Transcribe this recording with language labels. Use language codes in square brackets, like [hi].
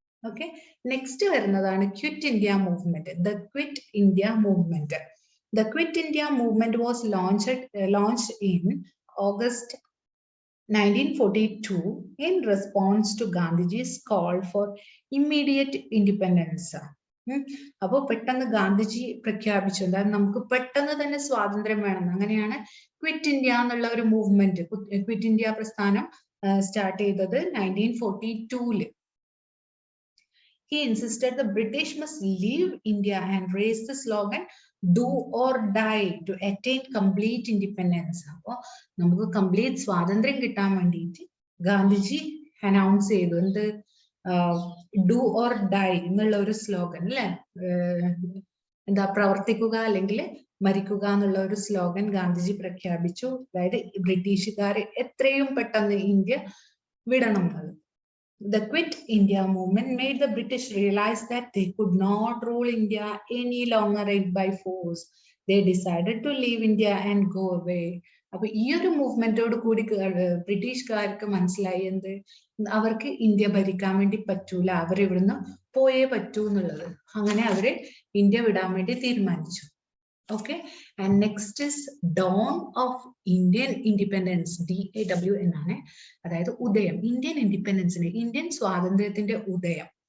[ml] Okay, next വരുന്നതാണ് quit India movement. [en] The quit India movement. The Quit India movement was launched in August 1942 in response to Gandhiji's call for immediate independence. [ml] അപ്പോൾ പെട്ടെന്ന് ഗാന്ധിജി പ്രഖ്യാപിച്ചു, അതായത് നമുക്ക് പെട്ടെന്ന് തന്നെ സ്വാതന്ത്ര്യം വേണം. അങ്ങനെയാണ് ക്വിറ്റ് ഇന്ത്യ എന്നുള്ള ഒരു മൂവ്മെന്റ്, ക്വിറ്റ് ഇന്ത്യ പ്രസ്ഥാനം സ്റ്റാർട്ട് ചെയ്തത് 1942. [en] He insisted the British must leave India and raised the slogan "Do or die" to attain complete independence. [ml] അപ്പോൾ നമുക്ക് കംപ്ലീറ്റ് സ്വാതന്ത്ര്യം കിട്ടാൻ വേണ്ടിയിട്ട് ഗാന്ധിജി അനൗൺസ് ചെയ്തു എന്ത്, ഡു ഓർ ഡൈ എന്നുള്ള ഒരു സ്ലോഗൻ അല്ലെ, എന്താ പ്രവർത്തിക്കുക അല്ലെങ്കിൽ മരിക്കുക എന്നുള്ള ഒരു സ്ലോഗൻ ഗാന്ധിജി പ്രഖ്യാപിച്ചു. അതായത് ബ്രിട്ടീഷുകാരെ എത്രയും പെട്ടെന്ന് ഇന്ത്യ വിടണം എന്നത്. [en] The Quit India movement made the British realize that they could not rule India any longer by force. They decided to leave India and go away. [ml] അപ്പൊ ഈ ഒരു മൂവ്മെന്റോട് കൂടി ബ്രിട്ടീഷുകാർക്ക് മനസ്സിലായി എന്ത്, അവർക്ക് ഇന്ത്യ ഭരിക്കാൻ വേണ്ടി പറ്റൂല, അവർ ഇവിടുന്ന് പോയേ പറ്റൂ എന്നുള്ളത്. അങ്ങനെ അവര് ഇന്ത്യ വിടാൻ വേണ്ടി തീരുമാനിച്ചു. [en] Okay, and next is dawn of Indian independence. [ml] DAW എന്നാണ്, അതായത് ഉദയം, ഇന്ത്യൻ ഇൻഡിപെൻഡൻസിന്റെ, ഇന്ത്യൻ സ്വാതന്ത്ര്യത്തിന്റെ ഉദയം.